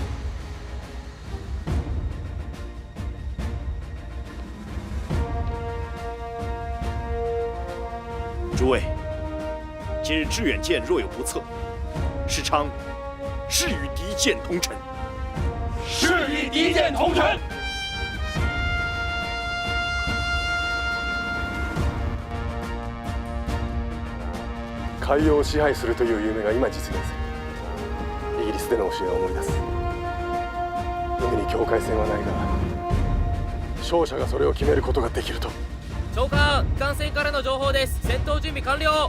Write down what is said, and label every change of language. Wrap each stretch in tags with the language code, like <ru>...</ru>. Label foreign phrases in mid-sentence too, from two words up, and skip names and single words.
<zh>诸位，今日致远舰若有不测，时常誓与敌舰同沉。誓与敌舰同沉。</zh> <ja>海洋を支配するという夢が今実現する。イギリスでの教えを思い出す。海に境界線はないが、勝者がそれを決めることができると。長官、機関船からの情報です。戦闘準備完了。</ja>